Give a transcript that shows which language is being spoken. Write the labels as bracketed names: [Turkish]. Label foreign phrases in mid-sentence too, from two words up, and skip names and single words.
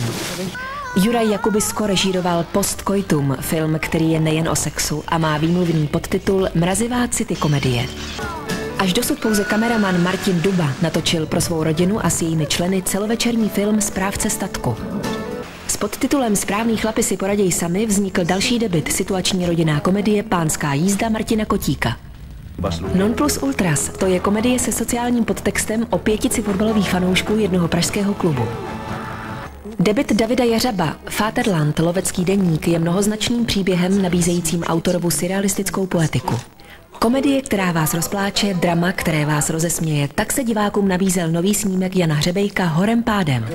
[Czech] Juraj Jakubisko režíroval Postcoitum, film, který je nejen o sexu a má výmluvný podtitul Mrazivá city komedie. Až dosud pouze kameraman Martin Duba natočil pro svou rodinu a s jejími členy celovečerní film Správce statku. S podtitulem Správný chlapi si poraděj sami vznikl další debut, situační rodinná komedie Pánská jízda Martina Kotíka. Non plus ultras, to je komedie se sociálním podtextem o 5 fotbalových fanoušků jednoho pražského klubu. Debut Davida Jařaba, Vaterland, lovecký deník, je mnohoznačným příběhem nabízejícím autorovu surrealistickou poetiku. Komedie, která vás rozpláče, drama, které vás rozesměje, tak se divákům nabízel nový snímek Jana Hřebejka Horem pádem.